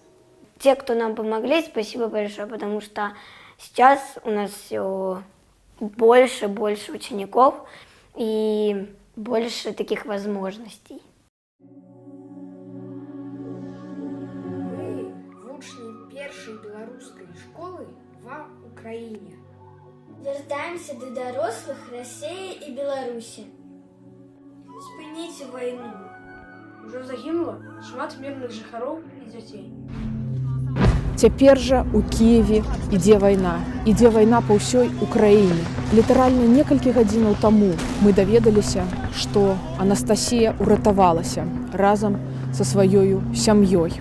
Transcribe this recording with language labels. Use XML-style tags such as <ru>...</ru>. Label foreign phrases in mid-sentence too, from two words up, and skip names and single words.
<ru>Те, кто нам помогли, спасибо большое, потому что сейчас у нас все больше учеников и больше таких возможностей.</ru> <be>Мы вучні першай беларускай школы ва Украіне. Вяртаемся до дорослых России и Беларуси. Спыніце вайну. Ужо загінула шмат мірных жыхароў і дзяцей. Цяпер жа ў Кіеве ідзе вайна па ўсёй Украіне. Літаральна некалькі гадзінаў таму мы даведаліся, што Анастасія ўратавалася разам са сваёю сям'ёй.</be>